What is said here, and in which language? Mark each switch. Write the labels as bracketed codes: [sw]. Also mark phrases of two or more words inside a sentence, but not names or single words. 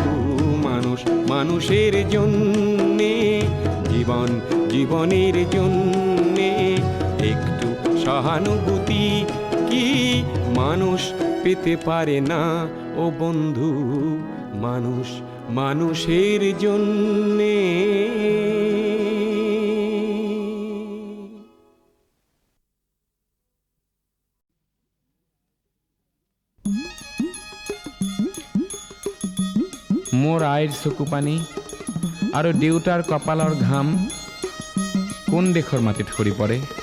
[bn] মানুষ মানুষের জন্যে, জীবন জীবনের জন্যে একটু সহানুভূতি কি মানুষ পেতে পারে না ও বন্ধু? মানুষ মানুষের জন্যে। [as] মোৰ আইৰ চকু পানী আৰু দেউতাৰ কপালৰ ঘাম কোন দেশৰ মাটিত সৰি পৰে?